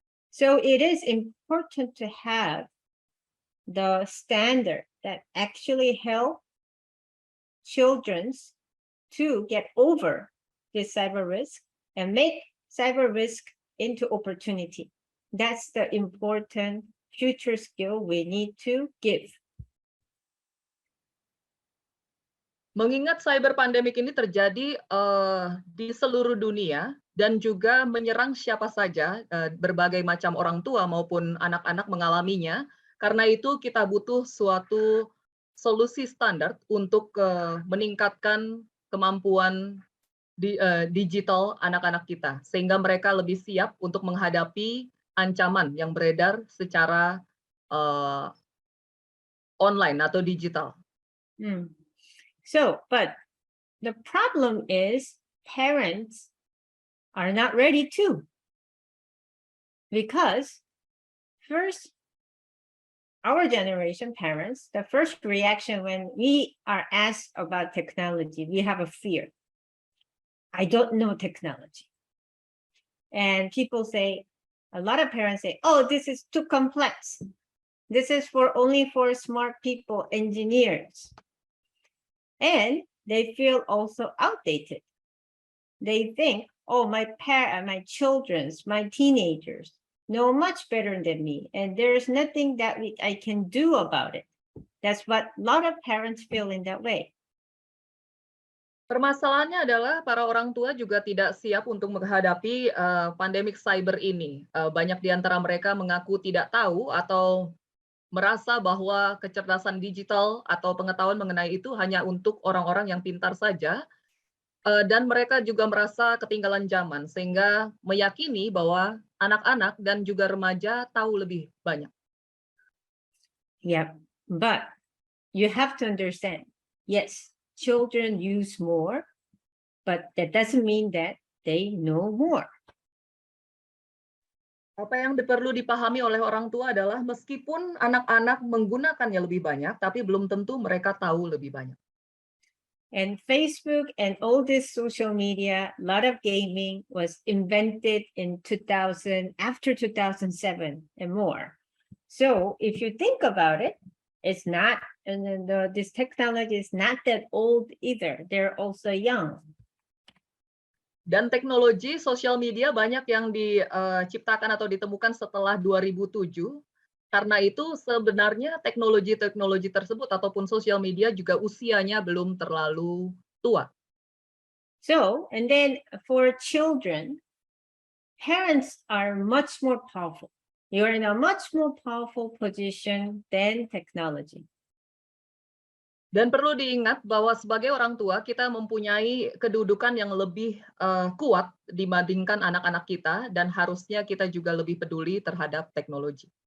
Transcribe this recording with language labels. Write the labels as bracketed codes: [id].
[en] So it is important to have the standard that actually help children to get over this cyber risk and make cyber risk into opportunity. That's the important future skill we need to give. [id] Mengingat cyber pandemic ini terjadi di seluruh dunia dan juga menyerang siapa saja, berbagai macam orang tua maupun anak-anak mengalaminya. Karena itu kita butuh suatu solusi standar untuk meningkatkan kemampuan digital anak-anak kita, sehingga mereka lebih siap untuk menghadapi ancaman yang beredar secara online atau digital. [en] So, but the problem is parents are not ready to. Because first, our generation parents, the first reaction when we are asked about technology, we have a fear. I don't know technology. And people say, a lot of parents say, oh, this is too complex. This is only for smart people, engineers. And they feel also outdated. They think, oh, my children's, my teenagers know much better than me, and there's nothing that I can do about it. That's what a lot of parents feel in that way. [id] Permasalahannya adalah para orang tua juga tidak siap untuk menghadapi pandemik cyber ini. Banyak di antara mereka mengaku tidak tahu atau merasa bahwa kecerdasan digital atau pengetahuan mengenai itu hanya untuk orang-orang yang pintar saja, dan mereka juga merasa ketinggalan zaman, sehingga meyakini bahwa anak-anak dan juga remaja tahu lebih banyak. [en] Yeah, but you have to understand, yes, children use more, but that doesn't mean that they know more. [id] Apa yang perlu dipahami oleh orang tua adalah meskipun anak-anak menggunakannya lebih banyak, tapi belum tentu mereka tahu lebih banyak. [en] And Facebook and all this social media, a lot of gaming was invented in 2000, after 2007 and more. So if you think about it, it's not, and then this technology is not that old either. They're also young. [id] Dan teknologi sosial media banyak yang diciptakan atau ditemukan setelah 2007. Karena itu sebenarnya teknologi-teknologi tersebut ataupun sosial media juga usianya belum terlalu tua. [en] So, and then for children, parents are much more powerful. You're in a much more powerful position than technology. [id] Dan perlu diingat bahwa sebagai orang tua kita mempunyai kedudukan yang lebih kuat dibandingkan anak-anak kita, dan harusnya kita juga lebih peduli terhadap teknologi.